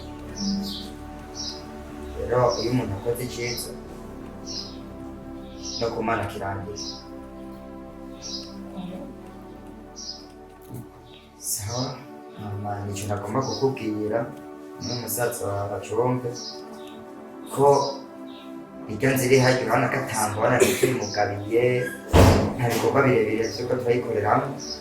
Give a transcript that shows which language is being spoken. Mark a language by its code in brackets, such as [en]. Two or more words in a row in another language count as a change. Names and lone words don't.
[rw] rero iyo umuntu akoze icyiza no ku Mana kirangira sawa nicyo nagomba kukubwira n'umusaza wawe acumve ko iryo nzira iri hajya urabona ko atambona ntimugabiye nta bikorwa birebire turiko turayikorera hamwe